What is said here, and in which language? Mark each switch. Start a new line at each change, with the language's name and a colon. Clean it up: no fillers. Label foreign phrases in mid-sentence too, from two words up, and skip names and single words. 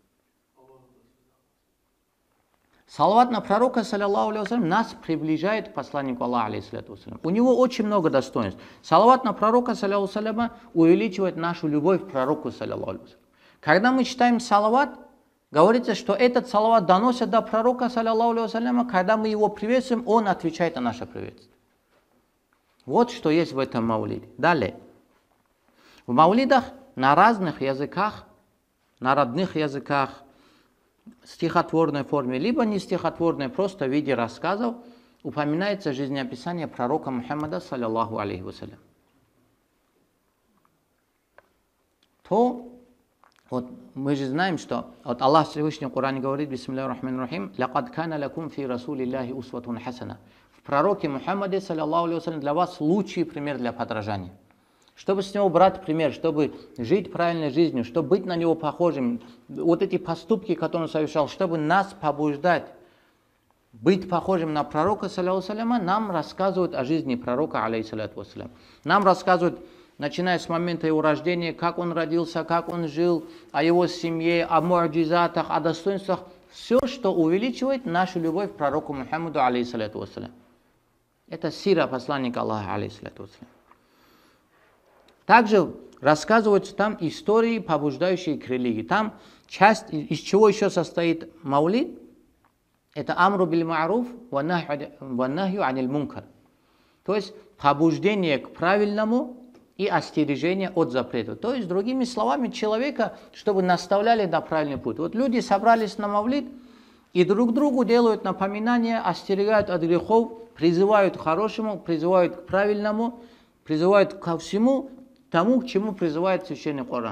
Russian: Салават на пророка,
Arabic: صلى الله عليه وسلم,
Russian: нас приближает к посланнику Аллаха,
Arabic: عليه الصلاة والسلام.
Russian: У него очень много достоинств. Салават на пророка,
Arabic: صلى الله عليه وسلم,
Russian: увеличивает нашу любовь к пророку,
Arabic: صلى الله عليه وسلم.
Russian: Когда мы читаем салават, Говорится, что этот салават доносят до пророка,
Arabic: صلى الله عليه وسلم,
Russian: когда мы его приветствуем, он отвечает на наше приветствие. Вот что есть в этом маулиде. Далее. В маулидах на разных языках, на родных языках, стихотворной форме, либо не стихотворной, просто в виде рассказов, упоминается жизнеописание пророка Мухаммада,
Arabic: صلى الله عليه وسلم.
Russian: То, вот мы же знаем, что вот Аллах Всевышний в Коране говорит,
Arabic: بسم الله الرحمن الرحيم، «لقد كان لكم في رسول الله أسوة حسنة».
Russian: В пророке Мухаммаде,
Arabic: صلى الله عليه وسلم,
Russian: для вас лучший пример для подражания. Чтобы с него брать пример, чтобы жить правильной жизнью, чтобы быть на него похожим, вот эти поступки, которые он совершал, чтобы нас побуждать быть похожим на пророка,
Arabic: صلى الله عليه وسلم,
Russian: нам рассказывают о жизни пророка,
Arabic: عليه الصلاة والسلام.
Russian: Нам рассказывают, начиная с момента его рождения, как он родился, как он жил, о его семье, о му'джизатах, о достоинствах. Все, что увеличивает нашу любовь к пророку Мухаммаду,
Arabic: عليه الصلاة والسلام.
Russian: Это сира посланника Аллаха,
Arabic: عليه الصلاة والسلام.
Russian: Также рассказываются там истории, побуждающие к религии. Там часть, из чего еще состоит маулид, это
Arabic: أمر بالمعروف ونهي عن المنكر.
Russian: То есть побуждение к правильному и остережение от запретов. То есть, другими словами, человека, чтобы наставляли на правильный путь. Вот люди собрались на мавлид и друг другу делают напоминания, остерегают от грехов, призывают к хорошему, призывают к правильному, призывают ко всему тому, к чему призывает Священный Коран.